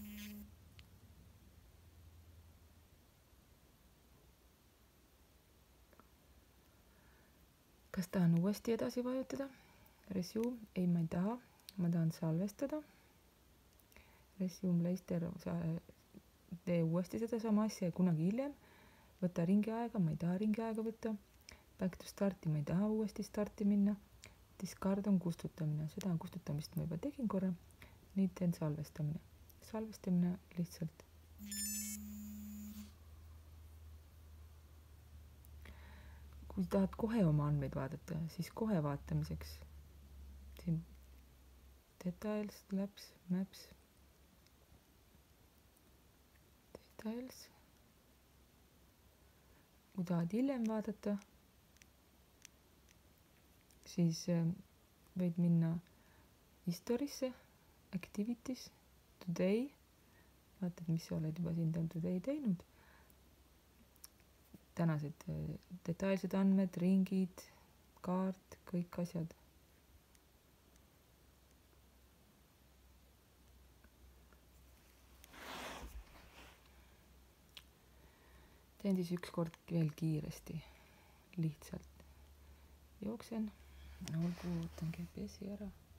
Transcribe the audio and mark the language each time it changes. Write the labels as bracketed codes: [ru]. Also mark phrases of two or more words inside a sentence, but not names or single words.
[et] Kas tahan uuesti edasi vajutada? Resume, ei ma ei taha, ma tahan salvestada. Resume Leister, tee uuesti seda sama asja ja kunagi hiljem. Võta ringi aega, ma ei taha ringi aega võtta. [en] Back to [et] starti, ma ei taha uuesti starti minna. Discard on kustutamine, seda kustutamist ma juba tegin korra. Nüüd teen salvestamine. Salvestamine lihtsalt. Kui tahad kohe oma andmeid vaadata, siis kohe vaatamiseks. [en] Siin details, labs, maps, details. [et] Kui tahad hiljem vaadata, siis võid minna historisse, [en] activities, today, [et] vaatad, mis sa oled juba siin today teinud. Tänased detailsed andmed, ringid, kaart, kõik asjad. Teen siis ükskord veel kiiresti, lihtsalt jooksen, olgu, võtan GPS-i ära.